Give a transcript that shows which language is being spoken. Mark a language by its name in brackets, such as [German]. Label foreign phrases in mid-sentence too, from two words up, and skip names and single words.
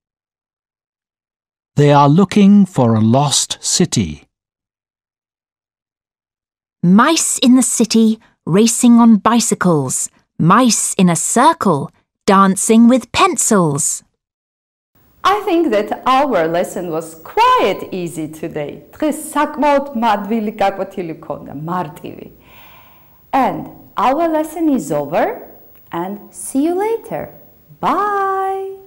[English] They are looking for a lost city. Mice in the city racing on bicycles. Mice in a circle dancing with pencils. I think that our lesson was quite easy today. [Georgian] დღეს საკმაოდ მადვილი გაკვეთილი გქონდა, მარტივი. [English] And our lesson is over and see you later. Bye!